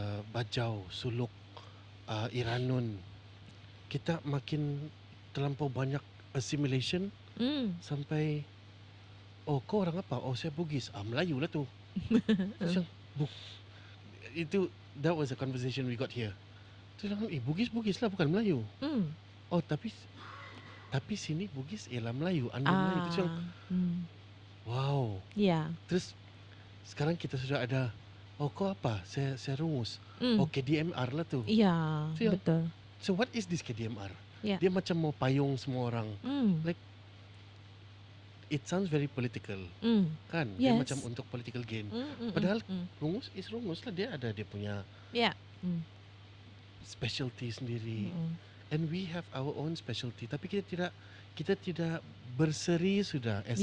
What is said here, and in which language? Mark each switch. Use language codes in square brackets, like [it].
[ms] Bajau, Suluk, Iranun, kita makin terlampau banyak assimilation sampai, oh kau orang apa? Oh saya Bugis. Melayu lah tu. Terus yang, [en] that was a conversation we got here. [ms] Terus yang, Bugis lah bukan Melayu. Oh tapi sini Bugis ialah Melayu, anda Melayu. Terus yang, wow. Ya. Terus sekarang kita sudah ada, oh kau apa? Saya Rungus. Oh KDMR lah tu. Iya, So, yang, betul. [en] so what is this KDMR? [ms] Ya. Dia macam mau payung semua orang. [en] Like, it sounds very political, kan? [ms] Dia [en] Yes. [ms] macam untuk [en] political gain. [ms] Padahal Rungus is Rungus lah. Dia ada dia punya Ya. specialty sendiri. [en] And we have our own specialty. [ms] Tapi kita tidak berseri sudah as